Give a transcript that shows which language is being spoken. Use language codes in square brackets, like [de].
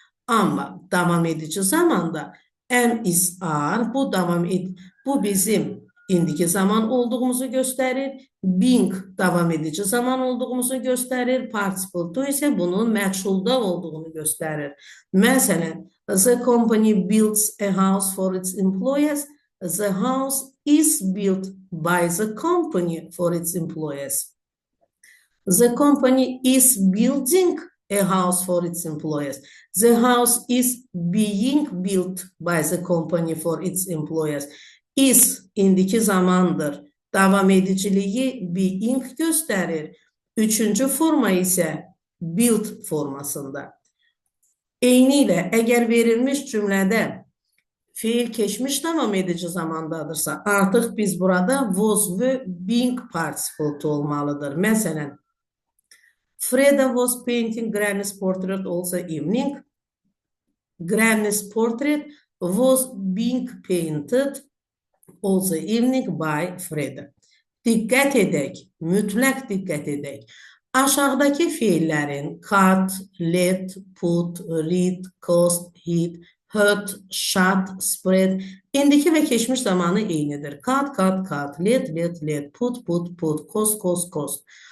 [az] Amma davam edici zamanda am is are, bu bizim indiki zaman olduğumuzu göstərir. Being davam edici zaman olduğumuzu göstərir. Participle to isə bunun məchulda olduğunu göstərir. Məsələn, [en] the company builds a house for its employees. The house is built by the company for its employees. The company is building a house for its employees. The house is being built by the company for its employees. [az] Is indiki zamandır. Davam ediciliyi being göstərir. Üçüncü forma isə build formasında. Eyni ilə əgər verilmiş cümlədə fiil keçmiş davam edici zamandadırsa, artıq biz burada was və being participle olmalıdır. Məsələn, [en] Freda was painting Granny's portrait all the evening. Granny's portrait was being painted all the evening by Freda. [az] Diqqət edək, mütləq diqqət edək. Aşağıdakı fiillərin cut, let, put, read, cost, hit, hurt, shut, spread indiki və keçmiş zamanı eynidir. [en] Cut, let, put, cost.